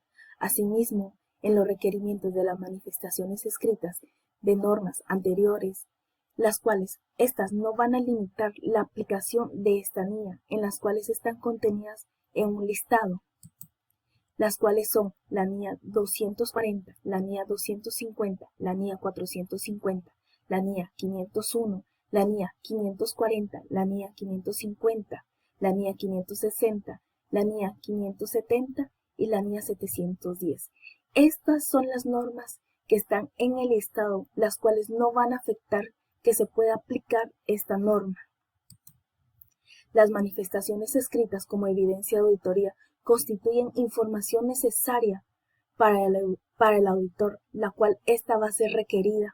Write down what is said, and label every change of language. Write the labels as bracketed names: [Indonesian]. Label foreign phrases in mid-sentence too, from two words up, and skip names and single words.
[Spanish] Asimismo, en los requerimientos de las manifestaciones escritas de normas anteriores, las cuales estas no van a limitar la aplicación de esta NIA, en las cuales están contenidas en un listado, las cuales son la NIA 240, la NIA 250, la NIA 450, la NIA 501, la NIA 540, la NIA 550, la NIA 560, la NIA 570 y la NIA 710. Estas son las normas que están en el listado, las cuales no van a afectar que se pueda aplicar esta norma. Las manifestaciones escritas como evidencia de auditoría constituyen información necesaria para el auditor, la cual ésta va a ser requerida.